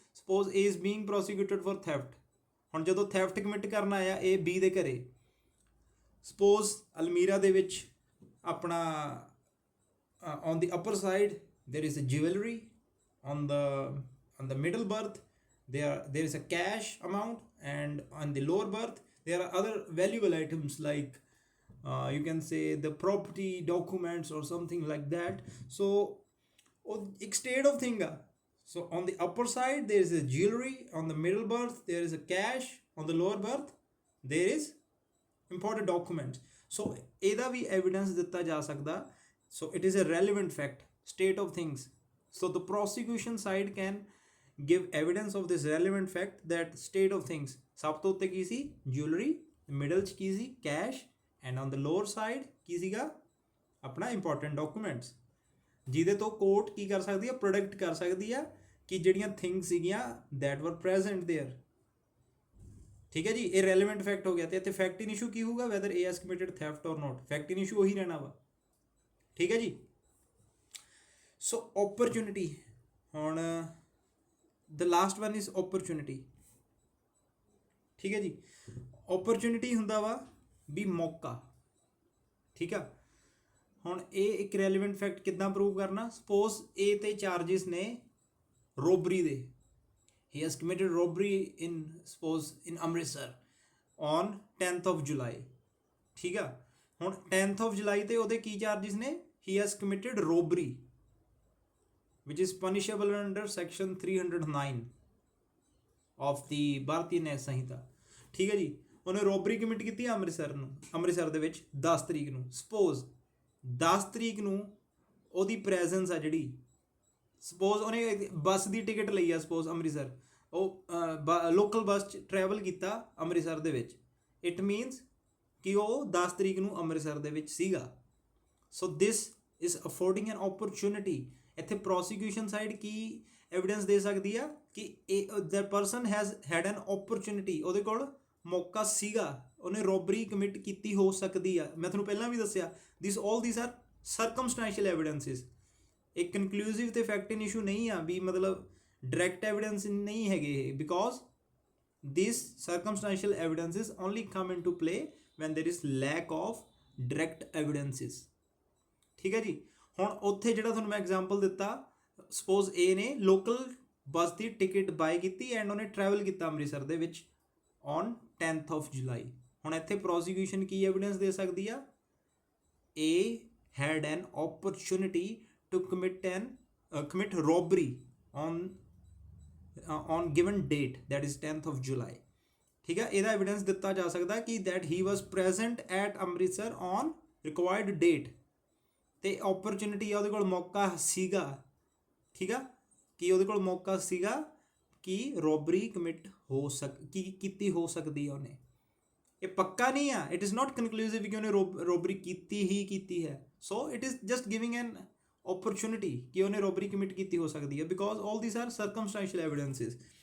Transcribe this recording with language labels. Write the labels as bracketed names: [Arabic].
[English] Suppose A is being prosecuted for theft. [Punjabi] ਹੁਣ ਜਦੋਂ theft commit ਕਰਨਾ ਆਇਆ A B ਦੇ ਘਰੇ, suppose ਅਲਮੀਰਾ ਦੇ ਵਿੱਚ ਆਪਣਾ [English] on the upper side there is a jewelry, on the middle berth there is a cash amount, and on the lower berth there are other valuable items like you can say the property documents or something like that. So एक state of thing है. So on the upper side there is a jewelry, on the middle berth there is a cash, on the lower berth there is important documents. [Punjabi] So ਇਹਦਾ ਵੀ evidence ਦਿੱਤਾ ਜਾ ਸਕਦਾ. [English] So it is a relevant fact, state of things. So the prosecution side can give evidence of this relevant fact, that state of things. [Punjabi] ਸਭ ਤੋਂ ਉੱਤੇ ਕੀ ਸੀ, jewelry, middle 'ਚ ਕੀ ਸੀ, cash, [English] and on the lower side [Punjabi] ਕੀ ਸੀਗਾ, ਆਪਣਾ important documents, ਜਿਹਦੇ ਤੋਂ court ਕੀ ਕਰ ਸਕਦੀ ਹੈ, ਪ੍ਰੋਡਕਟ ਕਰ ਸਕਦੀ ਆ ਕਿ ਜਿਹੜੀਆਂ ਥਿੰਗਸ ਸੀਗੀਆਂ [English] that were present there. [Punjabi] ਠੀਕ ਹੈ ਜੀ, ਇਹ relevant fact ਹੋ ਗਿਆ. [English] ਤੇ ਇੱਥੇ fact in issue [Punjabi] ਕੀ ਹੋਊਗਾ, [English] whether A has committed theft or not. fact in issue [Punjabi] ਉਹੀ ਰਹਿਣਾ ਵਾ. ਠੀਕ ਹੈ ਜੀ. [English] So opportunity, ਹੁਣ the last one is opportunity. [Punjabi] ਠੀਕ ਹੈ ਜੀ. opportunity ਹੁੰਦਾ ਵਾ ਵੀ ਮੌਕਾ. ਠੀਕ ਆ. ਹੁਣ ਇਹ ਇੱਕ ਰੈਲੀਵੈਂਟ ਫੈਕਟ ਕਿੱਦਾਂ ਪ੍ਰੂਵ ਕਰਨਾ, ਸਪੋਜ਼ A ਤੇ ਚਾਰਜਿਸ ਨੇ ਰੋਬਰੀ ਦੇ. [English] he has committed robbery in suppose in Amritsar on 10th of July. [Punjabi] ਠੀਕ ਆ. [English] ਹੁਣ 10th of July ਤੇ [Punjabi] ਉਹਦੇ ਕੀ ਚਾਰਜਿਸ ਨੇ, [English] he has committed robbery which is punishable under section 309 of the Bharatiya Nyaya Sanhita. [Punjabi] ਠੀਕ ਹੈ ਜੀ. ਉਹਨੇ ਰੋਬਰੀ ਕਮਿਟ ਕੀਤੀ ਅੰਮ੍ਰਿਤਸਰ ਦੇ ਵਿੱਚ 10 ਤਰੀਕ ਨੂੰ. ਸਪੋਜ਼ 10 ਤਰੀਕ ਨੂੰ ਉਹਦੀ ਪ੍ਰੈਜ਼ੈਂਸ ਆ ਜਿਹੜੀ, ਸਪੋਜ਼ ਉਹਨੇ ਬੱਸ ਦੀ ਟਿਕਟ ਲਈ ਆ, ਸਪੋਜ਼ ਅੰਮ੍ਰਿਤਸਰ, ਉਹ ਲੋਕਲ ਬੱਸ 'ਚ ਟਰੈਵਲ ਕੀਤਾ ਅੰਮ੍ਰਿਤਸਰ ਦੇ ਵਿੱਚ. ਇਟ ਮੀਨਸ ਕਿ ਉਹ 10 ਤਰੀਕ ਨੂੰ ਅੰਮ੍ਰਿਤਸਰ ਦੇ ਵਿੱਚ ਸੀਗਾ. [English] So this is affording an opportunity. [Punjabi] ਇੱਥੇ ਪ੍ਰੋਸੀਕਿਊਸ਼ਨ ਸਾਈਡ ਕੀ ਐਵੀਡੈਂਸ ਦੇ ਸਕਦੀ ਆ ਕਿ [English] the person has had an opportunity, [Punjabi] ਉਹਦੇ ਕੋਲ ਮੌਕਾ ਸੀਗਾ, ਉਹਨੇ ਰੋਬਰੀ ਕਮਿਟ ਕੀਤੀ ਹੋ ਸਕਦੀ ਆ. ਮੈਂ ਤੁਹਾਨੂੰ ਪਹਿਲਾਂ ਵੀ ਦੱਸਿਆ, [English] all these are circumstantial evidences. [Punjabi] ਇੱਕ ਕਨਕਲੂਸਿਵ ਤੇ ਫੈਕਟ ਇਨ ਇਸ਼ੂ ਨਹੀਂ ਆ ਵੀ ਮਤਲਬ ਡਾਇਰੈਕਟ ਐਵੀਡੈਂਸ ਨਹੀਂ ਹੈਗੇ, because [English] these circumstantial evidences only come into play when there is lack of direct evidences. [Punjabi] ਠੀਕ ਹੈ ਜੀ. ਹੁਣ ਉੱਥੇ ਜਿਹੜਾ ਤੁਹਾਨੂੰ ਮੈਂ ਐਗਜ਼ਾਮਪਲ ਦਿੱਤਾ, ਸਪੋਜ਼ A ਨੇ ਲੋਕਲ ਬੱਸ ਦੀ ਟਿਕਟ ਬਾਏ ਕੀਤੀ ਐਂਡ ਉਹਨੇ ਟਰੈਵਲ ਕੀਤਾ ਅੰਮ੍ਰਿਤਸਰ ਦੇ ਵਿੱਚ ਔਨ 10th of July. ਹੁਣ ਇੱਥੇ ਪ੍ਰੋਸੀਕਿਊਸ਼ਨ ਕੀ ਐਵੀਡੈਂਸ ਦੇ ਸਕਦੀ ਆ, [English] A had an opportunity to commit robbery on given date, that is 10th of July. [Punjabi] ਠੀਕ ਹੈ. ਇਹਦਾ ਐਵੀਡੈਂਸ ਦਿੱਤਾ ਜਾ ਸਕਦਾ ਕਿ [English] that he was present at Amritsar on required date. [Punjabi] ਤੇ ਓਪਰਚੁਨਿਟੀ ਆ, ਉਹਦੇ ਕੋਲ ਮੌਕਾ ਸੀਗਾ. ਠੀਕ ਆ, ਕਿ ਉਹਦੇ ਕੋਲ ਮੌਕਾ ਸੀਗਾ ਕਿ ਰੋਬਰੀ ਕਮਿਟ ਕੀਤੀ ਹੋ ਸਕਦੀ ਆ ਉਹਨੇ. ਇਹ ਪੱਕਾ ਨਹੀਂ ਆ, [English] it is not conclusive [Punjabi] ਕਿ ਉਹਨੇ ਰੋਬਰੀ ਕੀਤੀ ਹੈ. [English] so it is just giving an opportunity [Punjabi] ਕਿ ਉਹਨੇ ਰੋਬਰੀ ਕਮਿਟ ਕੀਤੀ ਹੋ ਸਕਦੀ ਹੈ, [English] Because all these are circumstantial evidences.